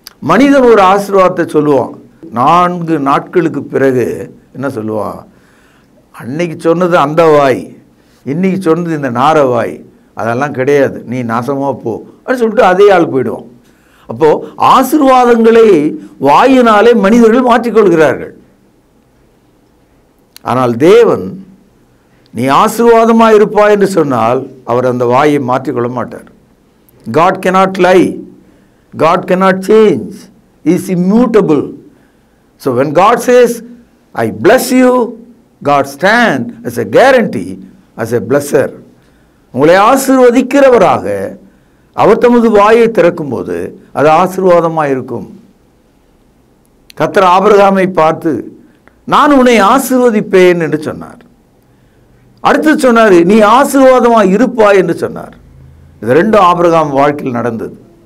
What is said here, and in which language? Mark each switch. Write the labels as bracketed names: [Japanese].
[Tamil] மனிதன் ஒரு ஆசீர்வாதத்தை சொல்லுவான், 4 நாட்களுக்கு பிறகு என்ன சொல்லுவான், அன்னைக்கு சொன்னது அந்த வாய், இன்னைக்கு சொன்னது இந்த நார வாய், அதெல்லாம் கிடையாது, நீ நாசமாக போ அப்படின்னு சொல்லிட்டு அதே ஆள் போயிடுவான். அப்போது ஆசீர்வாதங்களை வாயினாலே மனிதர்கள் மாற்றிக்கொள்கிறார்கள். ஆனால் தேவன் நீ ஆசீர்வாதமாக இருப்பாய் என்று சொன்னால் அவர் அந்த வாயை மாற்றிக்கொள்ள மாட்டார். [English] God cannot lie, God cannot change, He is immutable. So when God says I bless you, God stand as a guarantee, as a blesser. [Tamil] உங்களை ஆசீர்வதிக்கிறவராக அவர் தமது வாயை திறக்கும்போது அது ஆசீர்வாதமாக இருக்கும். கர்த்தர் ஆபிரகாமை பார்த்து நான் உன்னை ஆசீர்வதிப்பேன் என்று சொன்னார். அடுத்து சொன்னார் நீ ஆசீர்வாதமாக இருப்பாய் என்று சொன்னார். இது 2 ஆபிரகாம் வாழ்க்கையில் நடந்தது.